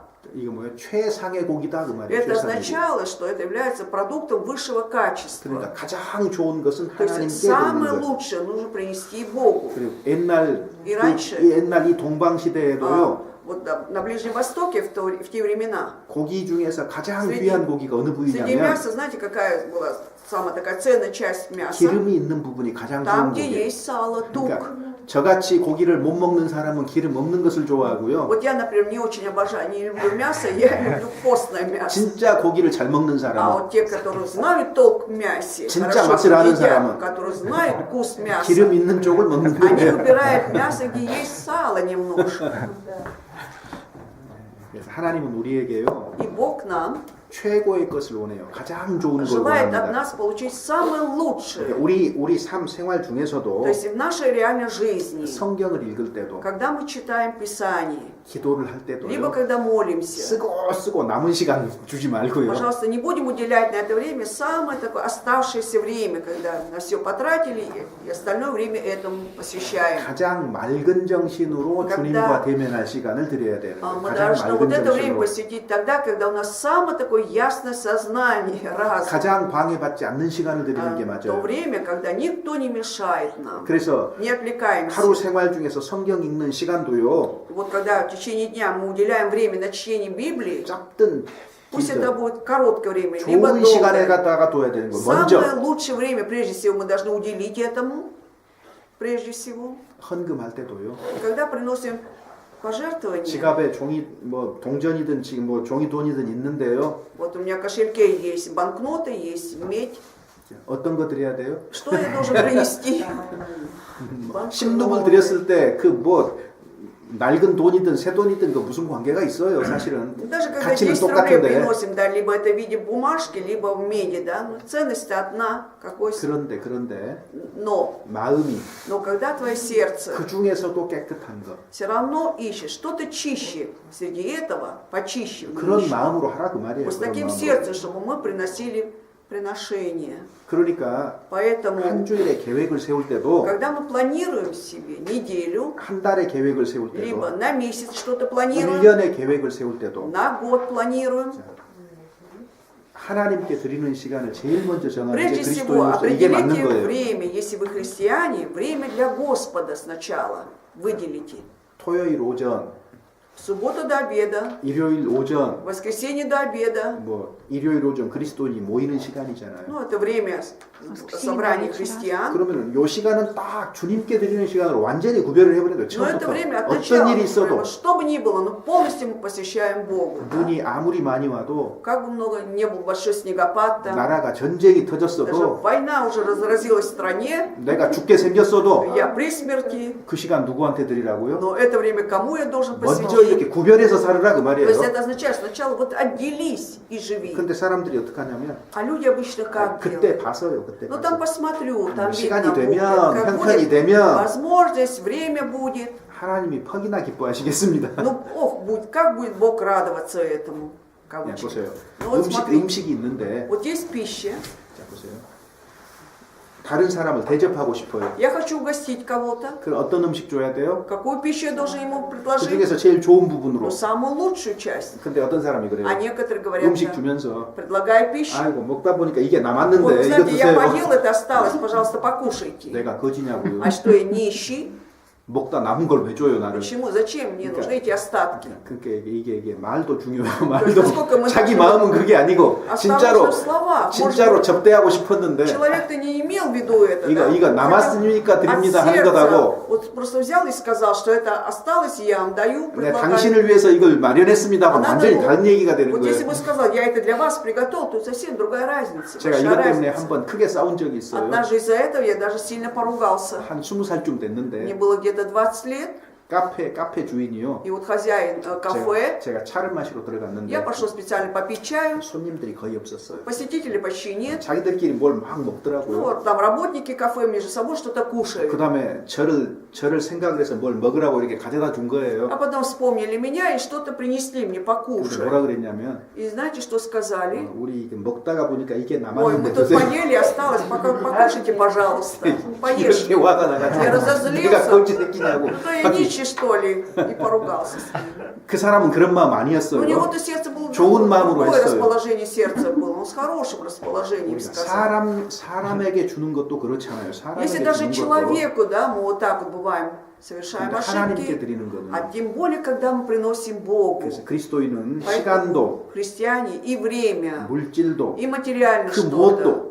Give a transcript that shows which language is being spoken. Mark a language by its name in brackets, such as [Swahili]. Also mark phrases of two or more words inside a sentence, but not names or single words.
[Korean] 이게 뭐예요? 최상의 고기다 그 말이에요. [Russian] это [Korean] 최상의 고기. [Russian] означало, что это является продуктом высшего качества. [Korean] 그러니까 가장 좋은 것은 [Russian] То есть [Korean] 하나님께 [Russian] самое [Korean] 드리는 것. [Russian] лучшее нужно принести Богу. [Korean] 그리고 옛날 [Russian] 이 раньше- [Korean] 이 옛날 이 동방 시대에도요. [Russian] Вот на Ближнем Востоке в те времена [Korean] 고기 중에서 가장 [Russian] среди- [Korean] 귀한 고기가 어느 [Russian] среди [Korean] 부위냐면 [Russian] мяса, знаете, какая была самая такая ценная часть мяса? [Korean] 기름이 있는 부분이 가장 [Russian] Там, [Korean] 좋은 [Russian] где [Korean] 고기. [Russian] есть сало, тук. [Korean] 그러니까 저같이 고기를 못 먹는 사람은 기름 없는 것을 좋아하고요. [Russian] Вот я, например, не очень обожаю, не люблю мясо, я люблю постное мясо. [Korean] 진짜 고기를 잘 먹는 [Russian] А [Korean] 사람은 [Russian] вот те, которые знают толк в мясе, [Korean] 진짜 [Russian] хорошо [Korean] 맛을 아는 [Russian] едят, [Korean] 사람은 [Russian] которые знают вкус мяса, [Korean] 기름 있는 쪽을 먹는 [Russian] они [Korean] 거예요. [Russian] выбирают мясо, где есть сало немножко. [Korean] 그래서 하나님은 우리에게요 [Russian] И Бог нам [Korean] 최고의 것을 원해요. 가장 좋은 걸 [Russian] желает от [Korean] 원합니다. [Russian] нас получить самое лучшее. [Korean] 우리 삶 생활 중에서도 [Russian] То есть в нашей реальной жизни, [Korean] 성경을 읽을 때도 [Russian] когда мы читаем Писание, [Korean] 기도를 할 [Russian] либо [Korean] 때도요. [Russian] когда молимся, [Korean] 쓰고 남은 시간 주지 말고요. [Russian] пожалуйста, не будем уделять на это время самое такое оставшееся время, когда на все потратили и остальное время этому посвящаем. [Korean] 가장 맑은 정신으로 주님과 대면할 시간을 드려야 돼요. [Russian] Мы [Korean] 가장 [Russian] должны вот [Korean] 맑은 [Russian] это время [Korean] 정신으로. [Russian] посвятить тогда, когда у нас самое такое такое ясное сознание, разум. [Korean] 가장 방해받지 않는 시간을 드리는 게 [Russian] То [Korean] 맞아요. [Russian] время, когда никто не мешает нам, [Korean] 그래서 [Russian] не отвлекаемся. [Korean] 하루 생활 중에서 성경 읽는 시간도요. [Russian] Вот когда в течение дня мы уделяем время на чтение Библии, [Korean] 짧든 [Russian] пусть это [Korean] 길든 [Russian] будет короткое время, либо [Korean] 좋은 시간에 [Russian] долгое. [Korean] 갖다가 둬야 되는 거. [Russian] Самое [Korean] 먼저 [Russian] лучшее время, прежде всего, мы должны уделить этому, прежде всего. [Korean] 헌금할 때도요. [Russian] И когда приносим пожертвования, [Korean] 지갑에 종이 뭐 동전이든 지금 뭐 종이 돈이든 있는데요. [Russian] вот у меня в кошельке есть банкноты, есть медь, [Korean] 어떤 거 드려야 돼요? [Russian] что я должен принести? [Korean] 10룩을 드렸을 때 그 뭐 낡은 돈이든 새 돈이든 그 무슨 관계가 있어요, 사실은. [Russian] Даже когда [Korean] 가치는 [Russian] 10 рублей [Korean] 똑같은데. [Russian] приносим, да, либо это в виде бумажки, либо в меди, да, но ценность одна, какой [Korean] 그런데 [Russian] но [Korean] 마음이 [Russian] когда твое сердце [Korean] 그 중에서도 깨끗한 거. [Russian] все равно ищешь что-то чище среди этого, почище. мы [Korean] 그런 [Russian] ищем. [Korean] 마음으로 하라 그 말이에요. [Russian] Вот с [Korean] 그런 [Russian] таким [Korean] 마음으로. [Russian] сердцем, чтобы мы приносили приношения. [Korean] 그러니까 [Russian] Поэтому, [Korean] 한 주일에 계획을 세울 때도 [Russian] когда мы планируем себе неделю, [Korean] 한 달에 계획을 세울 [Russian] либо [Korean] 때도 [Russian] на месяц что-то планируем, [Korean] 1년에 계획을 세울 때도 [Russian] на год планируем, [Korean] 하나님께 드리는 시간을 제일 먼저 정하는 게 [Russian] прежде всего [Korean] 그리스도인으로서 이게 맞는 [Russian] определите [Korean] 거예요. [Russian] время, если вы христиане, время для Господа сначала выделите. [Korean] 토요일 오전, [Russian] В субботу до обеда, [Korean] 일요일 오전, [Russian] в воскресенье до обеда. [Korean] 뭐 일요일 오전 그리스도인이 모이는 시간이잖아요. [Russian] Ну, это время собрания христиан. [Korean] 그러면 요 시간은 딱 주님께 드리는 시간으로 완전히 구별을 해버려야 돼요. [Russian] Но [Korean] 처음부터 [Russian] это время от [Korean] 어떤 [Russian] начала, [Korean] 일이 있어도 [Russian] что бы ни было, но полностью мы посвящаем Богу. да. [Korean] 눈이 아무리 많이 와도 [Russian] Как бы много не был большой снегопад там, [Korean] 나라가 전쟁이 [Russian] даже [Korean] 터졌어도 [Russian] война уже разразилась в стране, [Korean] 내가 죽게 생겼어도 [Russian] я при смерти, [Korean] 그 시간 누구한테 드리라고요? [Russian] но это время кому я должен [Korean] 먼저 [Russian] посвятить? [Korean] 이렇게 구별해서 살으라 그 [Russian] То есть [Korean] 말이에요. [Russian] это означает, сначала вот отделись и живи. [Korean] 근데 사람들이 어떻게 하냐면 [Russian] А люди обычно как [Korean] 그때 [Russian] делают? [Korean] 봐서요. 그때 [Russian] Ну там [Korean] 봐서. [Russian] посмотрю, там [Korean] 시간이 [Russian] видно будет, [Korean] 되면, [Russian] как [Korean] 형편이 [Russian] будет [Korean] 되면 [Russian] возможность, время будет. [Korean] 하나님이 퍽이나 기뻐하시겠습니다. [Russian] Ну, ох, будет, как будет Бог радоваться этому? [Korean] 야, [Russian] Кавычки. [Korean] 보세요. [Russian] Ну вот смотри, [Korean] 음식이 있는데 [Russian] вот есть пища, [Korean] 자 보세요. 다른 사람을 대접하고 싶어요. [Russian] я хочу угостить кого-то. [Korean] 그럼 어떤 음식 줘야 돼요? [Russian] Какую пищу я должен ему [Korean] 그 [Russian] предложить? [Korean] 중에서 제일 좋은 [Russian] Ну, [Korean] 부분으로. [Russian] самую лучшую часть. [Korean] 근데 어떤 사람이 그래요? [Russian] А некоторые говорят, [Korean] 음식 [Russian] да, [Korean] 주면서 [Russian] предлагая пищу. [Korean] 아이고 먹다 보니까 이게 [Russian] Вот, [Korean] 남았는데 [Russian] вы [Korean] 이거 [Russian] знаете, я [Korean] 드세요. [Russian] поел, это осталось, пожалуйста, покушайте. [Korean] 내가 거지냐고요. [Russian] А что, я нищий? [Korean] 먹다 남은 걸 왜 줘요 나를? [Russian] Почему? Зачем мне нужны эти остатки? [Korean] 그러니까 이게 말도 중요해요. [Russian] То есть [Korean] 말도 [Russian] насколько мы [Korean] 자기 [Russian] должны [Korean] 마음은 그게 아니고 진짜로 [Russian] оставаться в словах. [Korean] 진짜로 [Russian] Может [Korean] 접대하고 싶었는데 [Russian] быть, человек-то не имел в виду это. да? [Korean] 이거 남았으니까 드립니다 [Russian] От [Korean] 하는 [Russian] сердца. [Korean] 것하고 [Russian] Вот просто взял и сказал, что это осталось, я вам даю, [Korean] 내 [Russian] предлагаю. [Korean] 당신을 위해서 이걸 마련했습니다 하고 [Russian] А надо [Korean] 완전히 [Russian] было- [Korean] 다른 얘기가 되는 [Russian] Вот если [Korean] 거예요. [Russian] бы сказал, я это для вас приготовил, то совсем другая разница. [Korean] 제가 [Russian] большая [Korean] 이것 때문에 [Russian] разница. [Korean] 한번 크게 싸운 적이 있어요. [Russian] Однажды из-за этого я даже сильно поругался. [Korean] 한 20살쯤 [Russian] Мне [Korean] 됐는데 [Russian] было где-то 20 лет, [Korean] 카페 주인이요. [Russian] и вот хозяин кафе, [Korean] 제가 차를 마시러 들어갔는데 [Russian] я пошел специально попить чаю, [Korean] 손님들이 거의 없었어요. [Russian] посетителей почти нет. [Korean] 자기들끼리 뭘 막 [Russian] Ну [Korean] 먹더라고요. [Russian] вот там работники кафе между собой что-то кушают. [Korean] 그 다음에 저를 생각을 해서 뭘 먹으라고 이렇게 가져다 준 거예요. [Russian] А потом вспомнили меня и что-то принесли мне [Korean] 근데 [Russian] покушать. [Korean] 뭐라 그랬냐면 [Russian] И знаете, что сказали? [Korean] 우리 이게 먹다가 보니까 이게 [Russian] Ой, мы [Korean] 남았는데 [Russian] тут [Korean] 드세요. [Russian] поели, осталось, покушайте, пожалуйста. Поешь. [Korean] 이렇게 화가 나가지고 [Russian] Я разозлился. [Korean] 내가 거지 새끼냐고. [Russian] Ну, я нищий, что ли? И поругался с ним. [Korean] 그 사람은 그런 마음 [Russian] У [Korean] 아니었어요. [Russian] него-то сердце было [Korean] 좋은 마음으로 [Russian] другое [Korean] 했어요. [Russian] расположение сердца было. Он с хорошим расположением [Korean] 우리가 [Russian] сказал. [Korean] 사람에게 주는 것도 그렇잖아요. [Russian] Если [Korean] 사람에게 [Russian] даже [Korean] 주는 것도. [Russian] человеку, да, мы вот так вот бываем, совершаем [Korean] 근데 하나님께 [Russian] ошибки, [Korean] 드리는 거는 [Russian] а тем более, когда мы приносим Богу. [Korean] 그래서 그리스도인은 [Russian] Поэтому [Korean] 시간도 [Russian] христиане и время, [Korean] 물질도 [Russian] и материально [Korean] 그 [Russian] что-то, [Korean] 무엇도